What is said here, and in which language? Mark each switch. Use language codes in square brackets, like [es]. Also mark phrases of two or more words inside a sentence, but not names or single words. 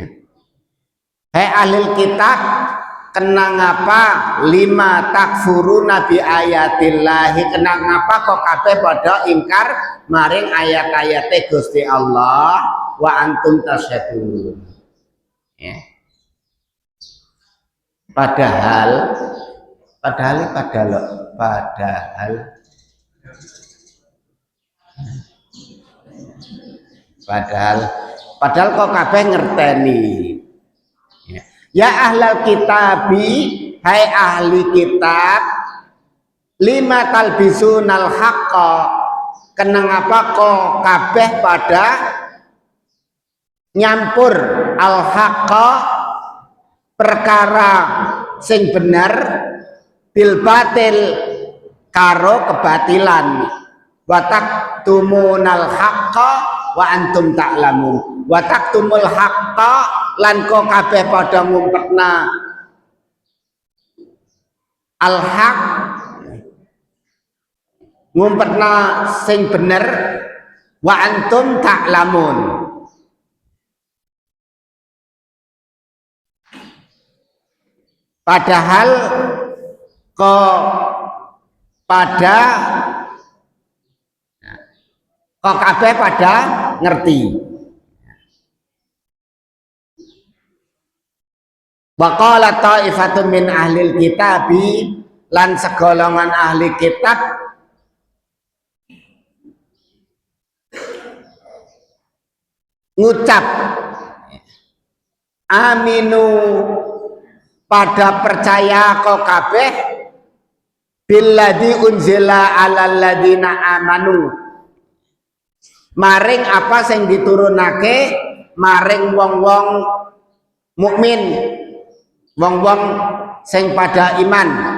[jv] Hai [ar] أهل الكتاب [jv] kenang apa [ar] لم تكفرون بآيات الله [jv] kenang apa kok kabeh pada ingkar maring ayat-ayate Gusti Allah [ar] وأنتم تشهدون [jv] ya. Padahal kok kabeh ngerteni ya [ar] أهل الكتاب [jv] hai ahli kitab [ar] لم تلبسون الحق [jv] kenang apa kok kabeh pada nyampur [ar] الحق [jv] perkara sing bener [ar] بالباطل [jv] karo kebatilan [ar] وتكتمون الحق وأنتم تعلمون وتكتمون الحق [jv] lan kok kabeh padha ngumpetna [ar] الحق [jv] ngumpetna sing bener [ar] وأنتم تعلمون [jv] padahal kok kabeh pada ngerti. [ar] وقالت طائفة من أهل الكتاب [jv] lan segolongan ahli kitab ngucap aminu pada percaya kok kabeh [ar] بالذي أنزل على الذين آمنوا [jv] maring apa sing diturunake maring wong-wong mukmin wong-wong sing pada iman